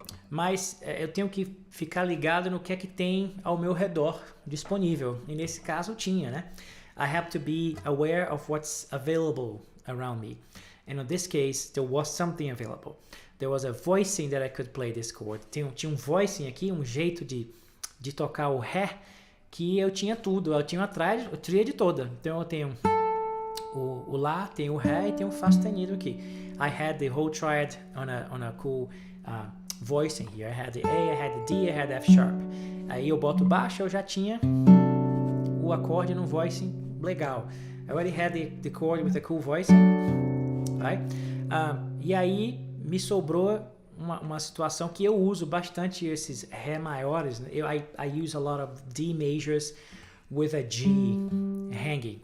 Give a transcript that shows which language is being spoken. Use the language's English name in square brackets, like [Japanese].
[Portuguese] Mas eu tenho que ficar ligado no que é que tem ao meu redor disponível. E nesse caso tinha, né? [English] I have to be aware of what's available around me. And in this case, there was something available. There was a voicing that I could play this chord. [Portuguese] Tinha um voicing aqui, um jeito de tocar o Ré, que eu tinha tudo. Eu tinha a tríade toda. Então eu tenho o Lá, tenho o Ré e tenho o Fá sustenido aqui. [English] I had the whole triad on a cool voicing here. I had the A, I had the D, I had the F sharp. [Portuguese] Aí eu boto baixo, eu já tinha o acorde num voicing legal. [English] I already had the chord with a cool voicing, right? [Portuguese] E aí me sobrou uma situação que eu uso bastante esses Ré maiores. [English] I use a lot of D majors with a G hanging.